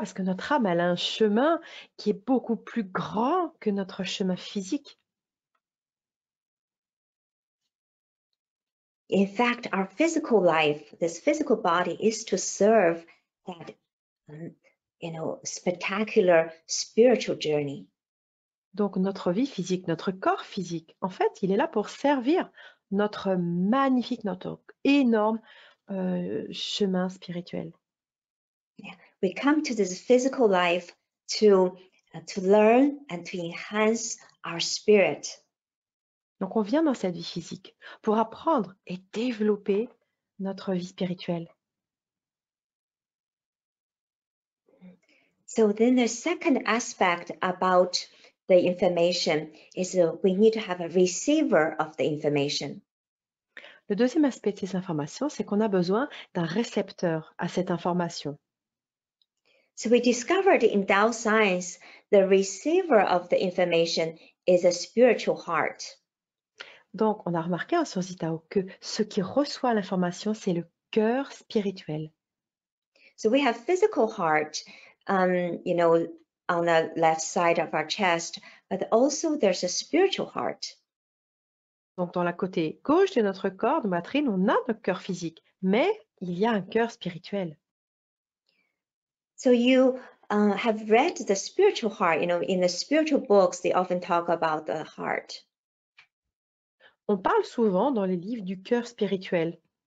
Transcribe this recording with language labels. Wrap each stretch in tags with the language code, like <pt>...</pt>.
<fr>Parce que notre âme, elle a un chemin qui est beaucoup plus grand que notre chemin physique.</fr> <en>In fact, our physical life, this physical body, is to serve that, spectacular spiritual journey.</en> <fr>Donc notre vie physique, notre corps physique, en fait, il est là pour servir notre magnifique, notre énorme chemin spirituel.</fr> <en>Yeah. We come to this physical life to learn and to enhance our spirit. Donc on vient dans cette vie physique pour apprendre et développer notre vie spirituelle. So then the second aspect about the information is we need to have a receiver of the information.</en> <fr>Le deuxième aspect de ces informations, c'est qu'on a besoin d'un récepteur à cette information.</fr> <en>So we discovered in Tao Science, the receiver of the information is a spiritual heart.</en> <fr>Donc, on a remarqué en Science du Tao que ce qui reçoit l'information, c'est le cœur spirituel.</fr> <en>So we have physical heart, on the left side of our chest, but also there's a spiritual heart.</en> <fr>Donc, dans la côté gauche de notre corps, de poitrine, on a notre cœur physique, mais il y a un cœur spirituel.</fr> <en>So you have read the spiritual heart, in the spiritual books, they often talk about the heart.</en> <fr>On parle souvent dans les livres du cœur spirituel.</fr>